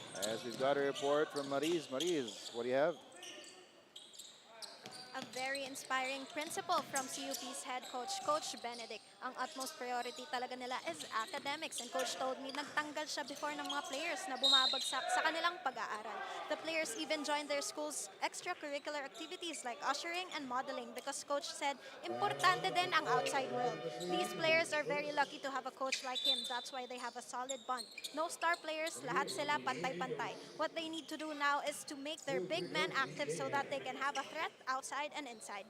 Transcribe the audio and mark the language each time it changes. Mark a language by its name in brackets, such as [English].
[English] As we've got a report from Mariz. Mariz, what do you have? A very inspiring principle from CUP's head coach, Coach Benedict. Ang utmost priority [Filipino] talaga nila [English] is academics. And Coach told me, [Filipino] nagtanggal siya before ng mga players na bumabagsak sa kanilang pag-aaral. [English] The players even joined their school's extracurricular activities like ushering and modeling because Coach said, [Filipino] importante din ang outside world. [English] These players are very lucky to have a coach like him. That's why they have a solid bond. No star players, [Filipino] lahat sila pantay-pantay. [English] What they need to do now is to make their big men active so that they can have a threat outside and inside.